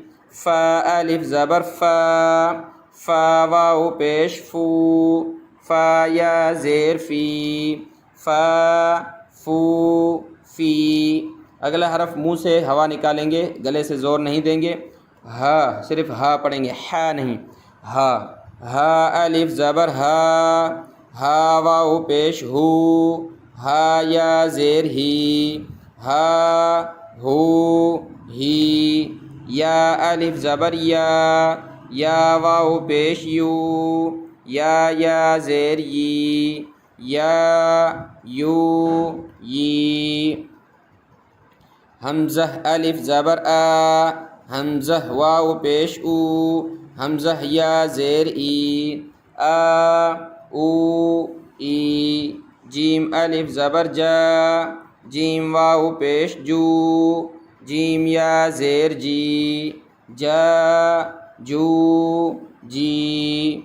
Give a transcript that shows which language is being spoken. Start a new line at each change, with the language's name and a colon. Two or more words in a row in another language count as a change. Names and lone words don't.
Urdu: فا الف زبر فا، فا واو پیش فو، فا یا زیر فی، فا فو فی۔ اگلا حرف منہ سے ہوا نکالیں گے، گلے سے زور نہیں دیں گے۔ ہا، صرف ہا پڑھیں گے، ہا نہیں، ہا۔ ہا الف زبر ہا، ہا واو پیش ہو، ہا یا زیر ہی، ہا ہو ہی۔ یا الف زبر یا، یا واو پیش یو، یا زیر یی، یا یو یی۔ حمزہ الف زبر آ، حمزہ واو پیش او، حمزہ یا زیر ای، آ او ای۔ جیم الف زبر جا، جیم واو پیش جو، جیم یا زیر جی، جا جو جی۔